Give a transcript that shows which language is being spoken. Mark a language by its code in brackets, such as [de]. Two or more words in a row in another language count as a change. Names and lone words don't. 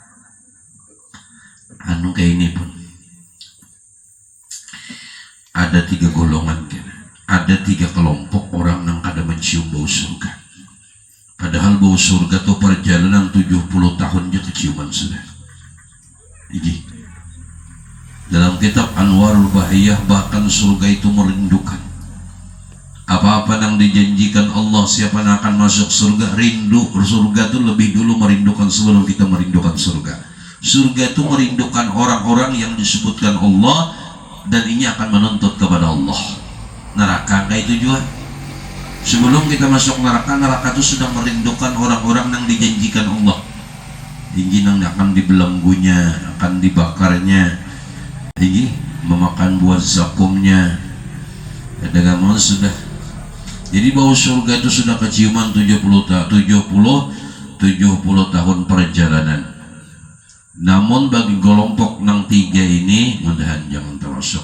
[bjn] Anu kayak ini pun ada 3 golongan kan, ada 3 kelompok orang yang kada mencium bau surga. Padahal bau surga tuh perjalanan 70 tahun aja keciuman sudah. [id] Ini dalam kitab Anwarul Bahiyah, bahkan surga itu merindukan. Apa-apa yang dijanjikan Allah, siapa yang akan masuk surga, rindu. Surga itu lebih dulu merindukan sebelum kita merindukan surga. Surga itu merindukan orang-orang yang disebutkan Allah, dan ini akan menuntut kepada Allah. Neraka itu juga. Sebelum kita masuk neraka, neraka itu sudah merindukan orang-orang yang dijanjikan Allah. Ini yang akan dibelenggunya, akan dibakarnya, ini memakan buah zakumnya. [bjn] Dagangan sudah. [id] Jadi bau surga itu sudah keciuman 70 tahun perjalanan. [bjn] Namun bagi kelompok nang 3 ini mudahan jangan termasuk.